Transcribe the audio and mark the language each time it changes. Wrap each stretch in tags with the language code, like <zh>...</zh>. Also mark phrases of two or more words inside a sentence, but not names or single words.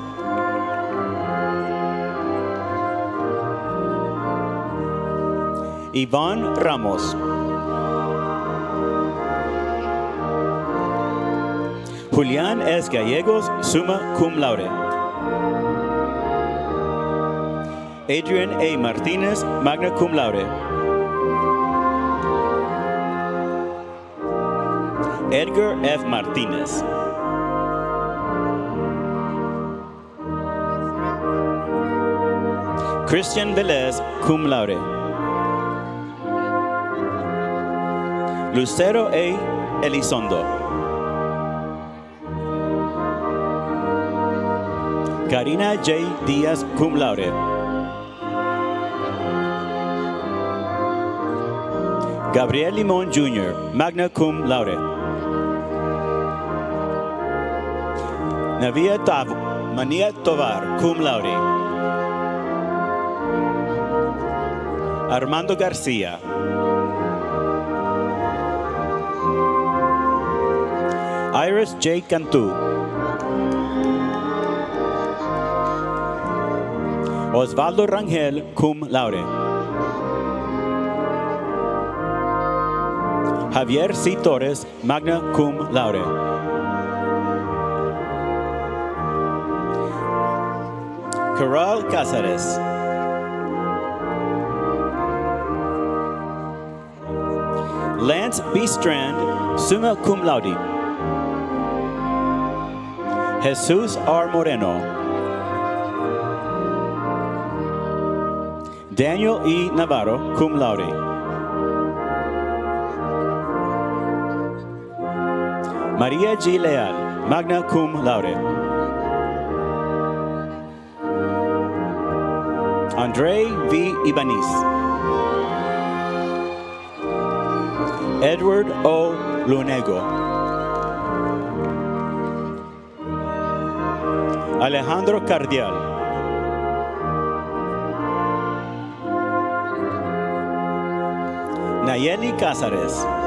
<en>Iván Ramos. Julián S. Gallegos,</en> <la>summa cum laude. Adrian A. Martinez, magna cum laude.</la> <en>Edgar F. Martinez. Christian Velez,</en> <la>cum laude.</la> <en>Lucero A. Elizondo. Karina J. Díaz,</en> <la>cum laude.</la> <en>Gabriel Limón Jr.,</en> <la>magna cum laude.</la> <en>Mania Tovar,</en> <la>cum laude.</la> <en>Armando García. Iris J. Cantú. Osvaldo Rangel,</en> <la>cum laude.</la> <en>Javier C. Torres,</en> <la>magna cum laude.</la> <en>Corral Cáceres. Lance B. Strand,</en> <la>summa cum laude.</la> <en>Jesus R. Moreno. Daniel E. Navarro,</en> <la>cum laude.</la> <en>Maria G. Leal,</en> <la>magna cum laude.</la> <en>Andre V. Ibanez. Edward O. Lunego. Alejandro Cardial. Nayeli Cázares.</en>